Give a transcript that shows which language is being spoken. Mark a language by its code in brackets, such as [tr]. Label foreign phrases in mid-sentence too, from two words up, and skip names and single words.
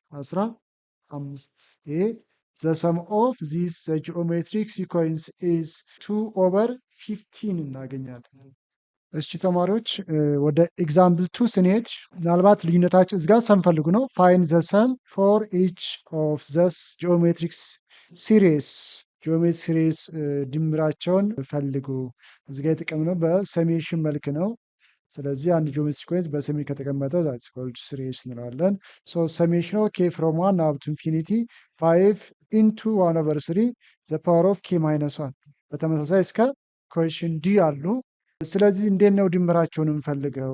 [am] 15 ይሄ [en] the sum of this geometric sequence is 2 over 15 [am] እናገኛለን። እሺ ተማሪዎች ወደ ኤግዛምፕል 2 ስንሄድ ምናልባት ልዩነታቸው እዚህ ጋር ሰም ፈልጉ ነው። [en] find the sum for each of this geometric series geometric series [am] ድምራቸውን ፈልጉ። እዚህ ጋር የተቀመጠው በሰሜሽን መልክ ነው። ስለዚህ አንድ [en] geometric sequence [am] በሰሜን ከተቀመጠ [en] that's called series [am] እንለዋለን። [en] so summation of k from 1 up to infinity 5 into 1 over 3 the power of k minus 1 [am] በተመሳሳይ እስከ ኩዌሽን ዲ አሉ። ስለዚህ እንዴት ነው ድምራቸውን እንፈልገው?